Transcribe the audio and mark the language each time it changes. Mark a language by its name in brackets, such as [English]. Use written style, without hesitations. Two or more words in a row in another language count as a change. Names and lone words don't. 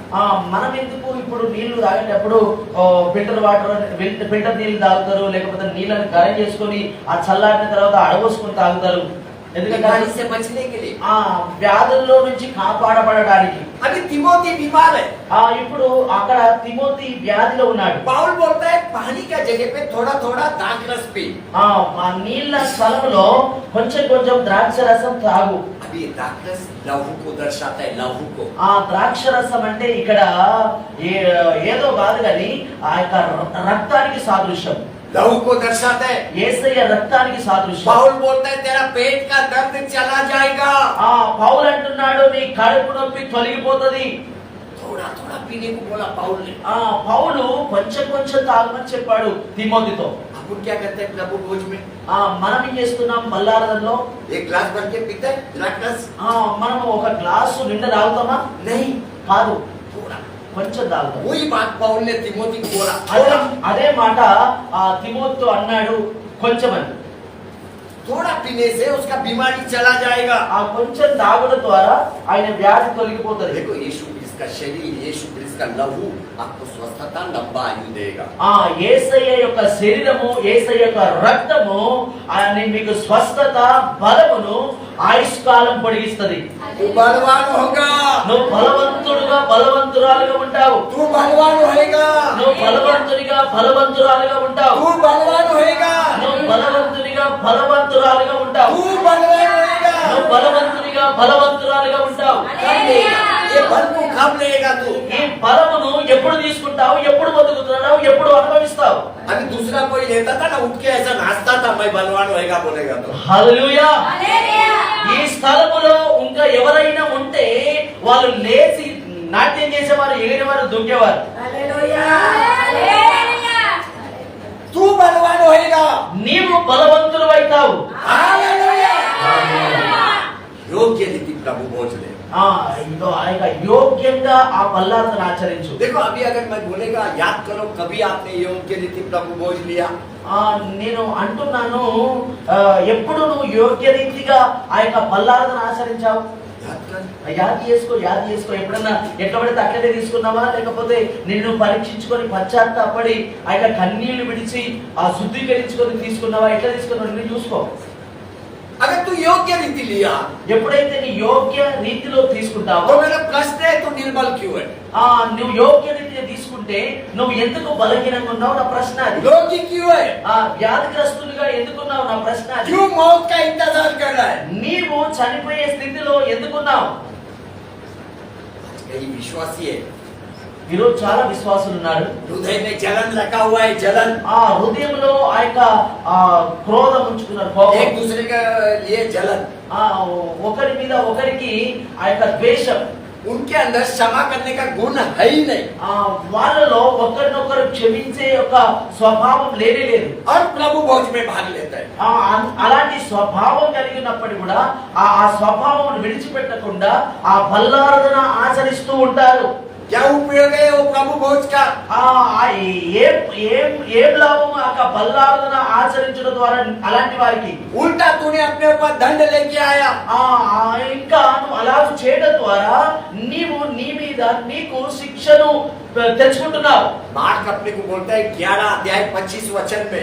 [Telugu] మనం ఎందుకు ఇప్పుడు నీళ్లు తాగేటప్పుడు ఫిల్టర్ నీళ్లు తాగుతారు, లేకపోతే నీళ్ళని గరం చేసుకొని ఆ చల్లారిన తర్వాత అడబోసుకొని తాగుతారు. ఎందుకంటే [Hindi] बीमारी से बचने के लिए। [Telugu] ఆ వ్యాధుల్లో నుంచి కాపాడబడడానికి. [Hindi] अभी तिमोथी बीमार है, [Telugu] ఇప్పుడు అక్కడ తిమోతి వ్యాధిలో ఉన్నాడు. [Hindi] पाउल बोलता है पानी का जगह पे थोड़ा थोड़ा दाखरस पी। [Telugu] ఆ నీళ్ళ స్థలంలో కొంచెం కొంచెం ద్రాక్ష రసం తాగు. [Hindi] अभी दाखरस लहू को दर्शाता है, लहू को। [Telugu] ఆ ద్రాక్ష రసం అంటే ఇక్కడ ఏదో కాదు కానీ ఆ యొక్క రక్తానికి సాదృశ్యం, [Hindi] लहू को दर्शाता है। [Telugu] యేసయ్య రక్తానికి సాదృశ్యం. [Hindi] पाउल बोलता है तेरा पेट का दर्द चला जाएगा। [Telugu] పౌలు అంటున్నాడు నీ కడుపు నొప్పి తొలగిపోతది. [Hindi] थोड़ा थोड़ा पीने को बोला पाउल ने। [Telugu] పౌలు కొంచెం కొంచెం తాగమని చెప్పాడు తిమోతితో. [Hindi] अपन क्या करते हैं प्रभु भोज में? [Telugu] మనం ఏం చేస్తున్నాం బల్లారదంలో? [Hindi] एक ग्लास भर के पीते हैं, ग्लास [Telugu] మనం ఒక గ్లాసు నిండా తాగుతామా? [Hindi] नहीं, [Telugu] కాదు, [Hindi] थोड़ा। [Telugu] కొంచెం తాగుతాం. [Hindi] वही बात पाउल ने तिमोथी को बोला, [Telugu] అదే మాట తిమోతితో అన్నాడు కొంచెం అని. [Hindi] थोड़ा पीने से उसका बीमारी चला जाएगा। [Telugu] ఆ కొంచెం తాగడం ద్వారా ఆయన వ్యాధి తొలగిపోతుంది. [Hindi] देखो यीशु क्रिस्त का शरीर, यीशु क्रिस्त का लहू आपको स्वस्थता, लंबा आयु देगा। [Telugu] యేసయ్య యొక్క శరీరము, యేసయ్య యొక్క రక్తము ఆయన మీకు స్వస్థత, బలమును, ఆయుష్కాలం పొడిగిస్తది. [Hindi] तू बलवान होगा, [Telugu] నువ్వు బలవంతురాలుగా ఉంటావు. [Hindi] तू बलवान होएगा, [Telugu] నువ్వు బలవంతురాలుగా ఉంటావు. [Hindi] तू बलवान होएगा, [Telugu] నువ్వు బలవంతురాలుగా ఉంటావు. [Hindi] तू बलवान होएगा। [Telugu] నువ్వు బలవంతురాలుగా ఉంటావు. [Hindi] ये बल को कब लेगा तू? [Telugu] ఈ బలమును ఎప్పుడు తీసుకుంటావు, ఎప్పుడు బతుకుతున్నావు, ఎప్పుడు అనుభవిస్తావు? [Hindi] अभी दूसरा कोई लेता था ना, उठ के ऐसा नाचता था, मैं बलवान होएगा बोलेगा तो। [Telugu] హల్లెలూయా. ఈ స్థలములో ఇంకా ఎవరైనా ఉంటే వాళ్ళు లేచి నాట్యం చేసేవారు, ఎగిరేవారు, దుంకేవారు. [Hindi] तू बलवान होएगा, [Telugu] నీవు బలవంతుడు అవుతావు. [Hindi] हालेलुया। योग्य रीति प्रभु भोज ले। [Telugu] ఇదో ఆయన యోగ్యంగా ఆ బల్లాలను ఆచరించు. [Hindi] देखो अभी अगर मैं बोलेगा, याद करो कभी आपने योग्य रीति प्रभु भोज लिया? [Telugu] నేను అంటున్నాను, ఎప్పుడు నువ్వు యోగ్య రీతిగా ఆ యొక్క బల్లాలను ఆచరించావు? [Hindi] याद कर। [Telugu] యాది చేసుకో. ఎప్పుడన్నా ఎట్లా పడితే అట్లనే తీసుకున్నావా, లేకపోతే నిన్ను పరీక్షించుకొని పశ్చాత్తాపడి ఆ యొక్క కన్నీళ్లు విడిచి ఆ శుద్ధీకరించుకొని తీసుకున్నావా, ఎట్లా తీసుకున్నావు నిన్ను చూసుకో. [Hindi] अगर तू योग्य रीति लिया, [Telugu] ఎప్పుడైతే నీ యోగ్య రీతిలో తీసుకుంటావో, [Hindi] तो मेरा प्रश्न है तू निर्बल क्यों है? [Telugu] నువ్వు యోగ్య రీతిగా తీసుకుంటే నువ్వు ఎందుకు బలహీనంగా ఉన్నావు నా ప్రశ్న అది. [Hindi] रोगी क्यों है? [Telugu] వ్యాధిగ్రస్తులుగా ఎందుకున్నావు నా ప్రశ్న అది. [Hindi] क्यों मौत का इंतजार कर रहा है? [Telugu] నీవు చనిపోయే స్థితిలో ఎందుకున్నావు? [Hindi] कई विश्वासी है, [Telugu] ఈరోజు చాలా విశ్వాసులు ఉన్నారు. [Hindi] हृदय में जलन रखा हुआ है, जलन। [Telugu] ఆ హృదయంలో ఆ యొక్క క్రోధం ఉంచుకున్నారు, కోపం. [Hindi] एक दूसरे के लिए जलन, [Telugu] ఒకరి మీద ఒకరికి ఆ యొక్క ద్వేషం. [Hindi] उनके अंदर क्षमा करने का गुण है ही नहीं। [Telugu] వాళ్ళలో ఒకరినొకరు క్షమించే యొక్క స్వభావం లేనే లేదు. [Hindi] और प्रभु भोज में भाग लेता है। [Telugu] అలాంటి స్వభావం కలిగినప్పటికీ కూడా ఆ స్వభావం విడిచిపెట్టకుండా ఆ బల్లారాధన ఆచరిస్తూ ఉంటారు. [Hindi] क्या उपयोग है वो प्रभु भोज का? [Telugu] ఏం లాభం ఆ బల్లారాధన ఆచరించడం ద్వారా అలాంటి వారికి? [Hindi] उल्टा तूने अपने ऊपर दंड लेके आया। [Telugu] ఇంకా నువ్వు అలా చేయడం ద్వారా నీవు నీ మీద నీకు శిక్షను తెచ్చుకుంటున్నావు. [Hindi] मार्क अपने को बोलता है 11 अध्याय 25 वचन में,